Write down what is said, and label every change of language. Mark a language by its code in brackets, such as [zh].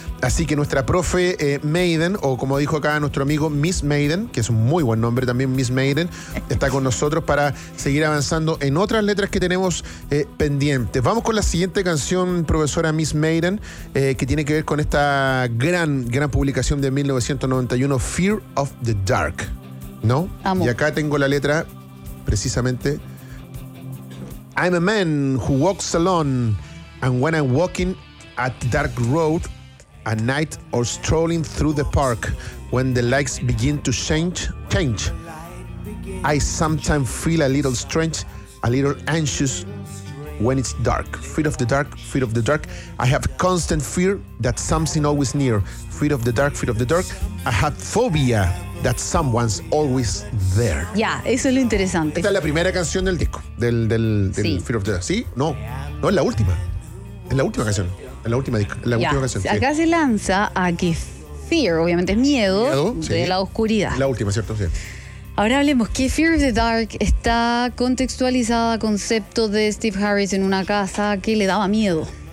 [es] Así que nuestra profe Maiden, o como dijo acá nuestro amigo Miss Maiden, que es un muy buen nombre también, Miss Maiden, está con nosotros para seguir avanzando en otras letras que tenemos pendientes. Vamos con la siguiente canción, profesora Miss Maiden, que tiene que ver con esta gran publicación de 1991, Fear of the Dark, ¿no? Amo. Y acá tengo la letra, precisamente. [en] I'm a man who walks alone, and when I'm walking at dark road, at night or strolling through the park, when the lights begin to change, I sometimes feel a little strange, a little anxious when it's dark. Fear of the dark, fear of the dark. I have constant fear that something always near. Fear of the dark, fear of the dark. I have phobia that someone's always there. [es] Ya, yeah, eso es lo interesante. Esta es la primera canción del disco, del sí. Fear of the Dark. ¿Sí? No, no, es la última. Es la última canción. En la última canción. Acá sí. Se lanza a que Fear, obviamente es miedo sí. De la oscuridad. La última, ¿cierto? Sí. Ahora hablemos que Fear of the Dark está contextualizada, concepto de Steve Harris en una casa que le daba miedo.